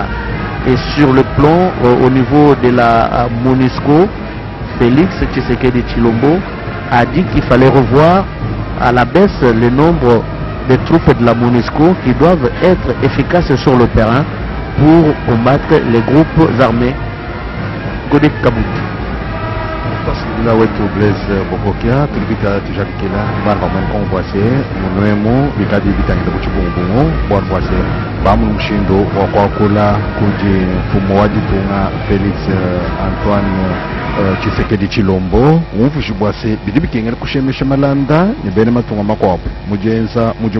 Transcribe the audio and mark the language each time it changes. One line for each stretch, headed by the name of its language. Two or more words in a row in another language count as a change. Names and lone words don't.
French: Et sur le plan au niveau de la MONUSCO, Félix Tshisekedi Tshilombo a dit qu'il fallait revoir à la baisse le nombre de troupes de la MONUSCO qui doivent être efficaces sur le terrain pour combattre les groupes armés. Godek Kabut. Là où est
Luba-Lulua: Blaise Bokokia, tulipita tujakila bana mwenko mbwase munwemo bikadi bitangenda kuchibungu bwana mbwase bamu mshindo wa kwakula kuji mfumo wa ditunga Felix Antoine Tshisekedi Tshilombo umfushi bwase bidibikengera kushemesha malanda ni bene matunga makwapo mujenza muje